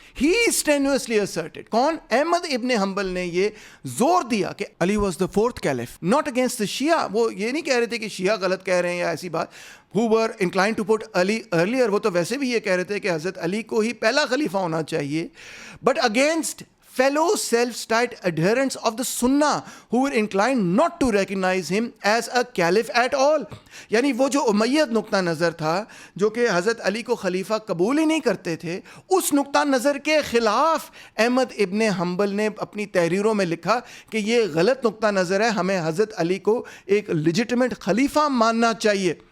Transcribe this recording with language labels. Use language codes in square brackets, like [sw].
[en] he instantaneously asserted, [ur] کون؟ احمد ابن حنبل نے یہ زور دیا کہ [en] Ali was the 4th caliph, not against the Shia. [ur] وہ یہ نہیں کہہ رہے تھے کہ شیعہ غلط کہہ رہے ہیں یا ایسی بات. [en] who were inclined to put Ali earlier، [ur] وہ تو ویسے بھی یہ کہہ رہے تھے کہ حضرت علی کو ہی پہلا خلیفہ ہونا چاہیے. [en] But against fellow self-styled adherents of the Sunnah who were inclined not to recognize him as a caliph at all. [ur] یعنی وہ جو امید نقطہ نظر تھا جو کہ حضرت علی کو خلیفہ قبول ہی نہیں کرتے تھے، اس نقطہ نظر کے خلاف احمد ابن حنبل نے اپنی تحریروں میں لکھا کہ یہ غلط نقطہ نظر ہے، ہمیں حضرت علی کو ایک لیجٹمیٹ خلیفہ ماننا چاہیے.